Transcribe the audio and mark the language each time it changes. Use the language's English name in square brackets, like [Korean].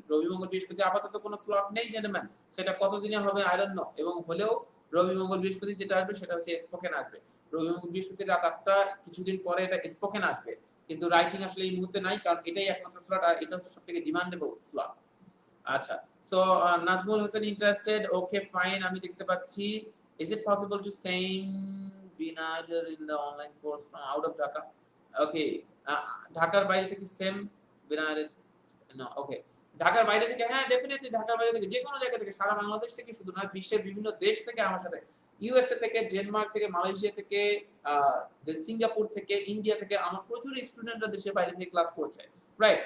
[Bangla] রবি মঙ্গল বৃহস্পতি আপাতত কোনো স্লট নেই জেন্টলম্যান, সেটা কতদিনে হবে আই ডোন্ট নো, এবং হলেও রবি মঙ্গল বৃহস্পতি যেটা আসবে সেটা হচ্ছে স্পোকেন আসবে। রবি মঙ্গল বৃহস্পতি রাত 8টা, কিছুদিন পরে এটা স্পোকেন আসবে, কিন্তু রাইটিং আসলে এই মুহূর্তে নাই, কারণ এটাই একমাত্র স্লট আর এটা হচ্ছে সবথেকে ডিমান্ডেবল স্লট। আচ্ছা, so Nazmul Hossain interested, okay fine. আমি দেখতে পাচ্ছি [English] is it possible to send Binader in the online course from out of Dhaka? [Bangla] Okay, ঢাকার বাইরে থেকে সেম বিনাদের, না ওকে, ঢাকার বাইরে থেকে, হ্যাঁ ডেফিনেটলি ঢাকার বাইরে থেকে, যে কোনো জায়গা থেকে, সারা বাংলাদেশ থেকে শুধু নয়, বিশ্বের বিভিন্ন দেশ থেকে আমার সাথে, ইউএসএ থেকে, ডেনমার্ক থেকে, মালয়েশিয়া থেকে, সিঙ্গাপুর থেকে, ইন্ডিয়া থেকে, আমার প্রচুর স্টুডেন্টরা দেশের বাইরে থেকে ক্লাস করছে, রাইট?